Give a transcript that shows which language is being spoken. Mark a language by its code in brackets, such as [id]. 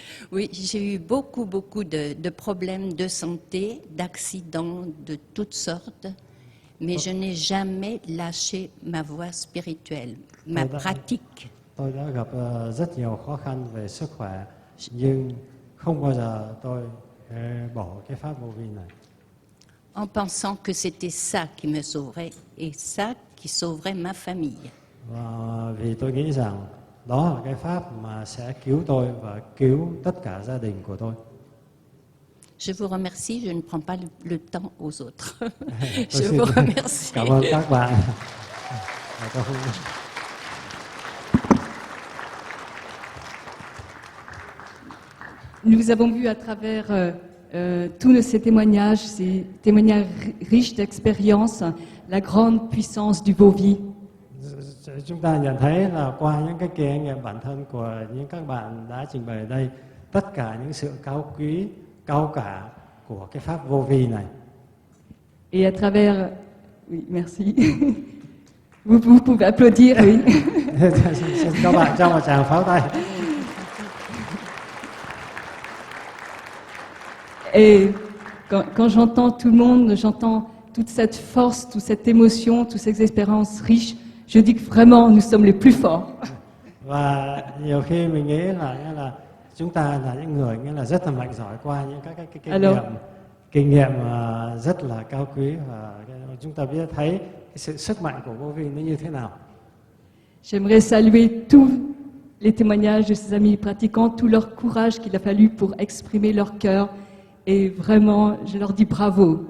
[fr] Oui, j'ai eu beaucoup de problèmes de santé, d'accidents de toutes sortes, mais je n'ai jamais lâché ma voie spirituelle, ma pratique. [vi] Tôi đã gặp rất nhiều khó khăn về sức khỏe, nhưng không bao giờ tôi bỏ cái pháp Vô Vi này. [fr] En pensant que c'était ça qui me sauverait et ça qui sauverait ma famille. [vi] Và vì tôi nghĩ rằng đó là cái pháp mà sẽ cứu tôi và cứu tất cả gia đình của tôi. [fr] Je vous remercie, je ne prends pas le temps aux autres. Je vous remercie. [vi] Cảm ơn các bạn. [fr] nous avons vu à travers tous ces témoignages riches d'expérience, la grande puissance du Vovi. [vi] Chúng ta nhận thấy là qua những cái kinh nghiệm bản thân của những các bạn đã trình bày ở đây, tất cả những sự cao quý, cao cả của cái pháp vô vi này. [fr] Et à travers... Oui, merci. Vous pouvez applaudir, oui. [vi] Xin các bạn cho một tràng pháo tay. [fr] Et quand j'entends tout le monde, j'entends toute cette force, toute cette émotion, toutes ces expériences riches, je dis que vraiment nous sommes les plus forts. [vi] Và nhiều khi mình nghĩ là chúng ta là những người nghĩa là rất là mạnh giỏi qua những các cái kinh nghiệm rất là cao quý, và chúng ta biết thấy cái sự sức mạnh của vô vi nó như thế nào. [fr] J'aimerais saluer tous les témoignages de ces amis pratiquants, tout leur courage qu'il a fallu pour exprimer leur cœur. Et vraiment, je leur dis bravo.